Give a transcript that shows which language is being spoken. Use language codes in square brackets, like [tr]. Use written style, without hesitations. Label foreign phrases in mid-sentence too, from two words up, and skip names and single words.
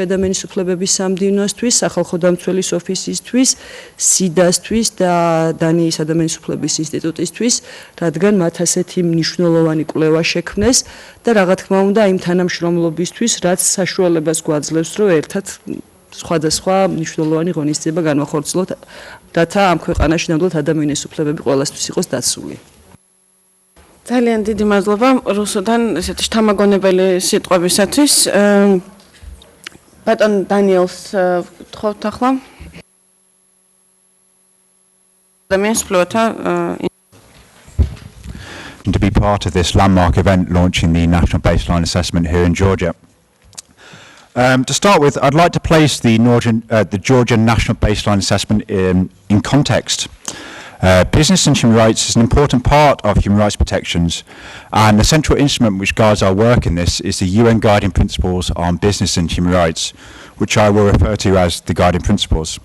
[ka] ადამიანის უფლებების სამდივნოსთვის, სახალხო დამცველის ოფისისთვის, სიდასთვის და დანიის ადამიანის უფლებების ინსტიტუტისთვის, რადგან მათ ასეთი მნიშვნელოვანი კვლევა შექმნეს და რა თქმა უნდა იმ თანამშრომლობისთვის, რაც საშუალებას გვაძლევს, რომ ერთად სხვადასხვა მნიშვნელოვანი ღონისძიება განვახორციელოთ, რათა ამ ქვეყანაში ნამდვილად ადამიანის უფლებები ყველასთვის იყოს დაცული. ძალიან დიდი მადლობა რუსუდან ესეთი შთამაგონებელი სიტყვებისათვის. ბატონ დანიელს გთხოვთ ახლა. ადამიანის უფლებათა [en] to be part of this landmark event launching the National Baseline Assessment here in Georgia. To start with, I'd like to place the Georgian National Baseline Assessment in context. Business and human rights is an important part of human rights protections, and the central instrument which guides our work in this is the UN Guiding Principles on Business and Human Rights, which I will refer to as the Guiding Principles.